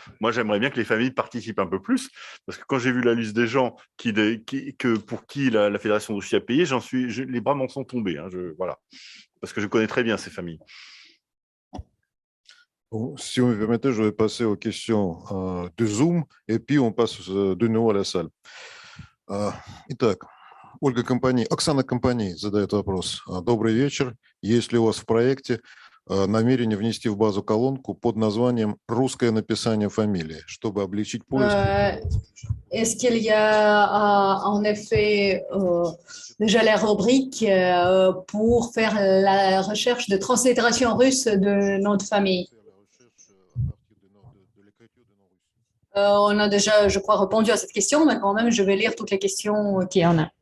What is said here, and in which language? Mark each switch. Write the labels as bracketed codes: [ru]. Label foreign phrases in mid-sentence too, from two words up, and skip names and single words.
[fr] Moi, j'aimerais bien que les familles participent un peu plus, parce que quand j'ai vu la liste des gens pour qui la Fédération de Russie a payé, les bras m'en sont tombés. Hein, voilà. Parce que je connais très bien ces familles. Si vous me permettez, je vais passer aux questions de Zoom, et puis on passe de nouveau à la salle. [ru] Итак, Оксана Компани задает вопрос. Добрый вечер. Есть ли у вас в проекте намерение внести в базу колонку под названием «Русское написание фамилии», чтобы облегчить поиск? [fr] Est-ce qu'il y a en effet déjà la rubrique pour faire la recherche de translittération russe de nom de famille? On a déjà, je crois, répondu à cette question, mais quand même, je vais lire toutes les questions qu'il y en a.